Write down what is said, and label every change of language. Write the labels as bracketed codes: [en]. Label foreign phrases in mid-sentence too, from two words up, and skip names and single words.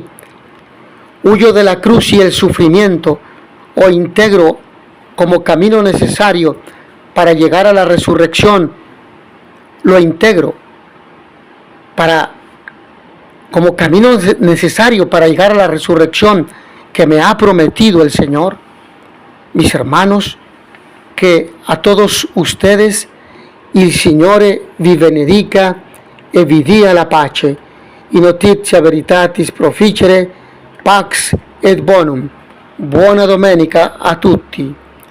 [es] ¿Huyo de la cruz y el sufrimiento, o integro como camino necesario para llegar a la resurrección? Lo integro como camino necesario para llegar a la resurrección que me ha prometido el Señor. Mis hermanos, que a todos ustedes [it] il Signore vi benedica e vi dia la pace. [la] In notitia veritatis proficere, pax et bonum. [it] Buona domenica a tutti.